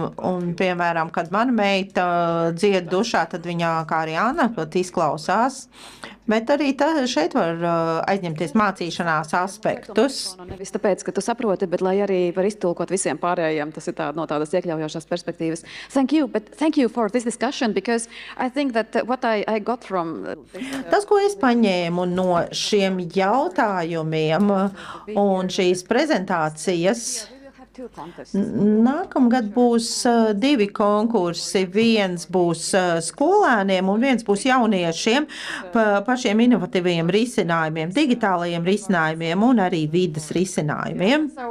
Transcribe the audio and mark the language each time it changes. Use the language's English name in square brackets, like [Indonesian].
[Latvian] Un, piemēram, kad mana meita dzied dušā, tad viņa, kā arī Anna, pat izklausās. Bet arī šeit var aizņemties mācīšanās aspektus. Nevis tāpēc, ka tu saproti, bet lai arī var iztulkot visiem pārējiem, tas ir no tādas iekļaujošās perspektīvas. [English] Thank you for this discussion, because I think that what I got from [Latvian] Tas, ko es paņēmu no šiem jautājumiem un šīs prezentācijas, nākamgad būs 2 konkursi. Viens būs skolēniem un viens būs jauniešiem par šiem inovatīviem risinājumiem, digitālajiem risinājumiem un arī vides risinājumiem.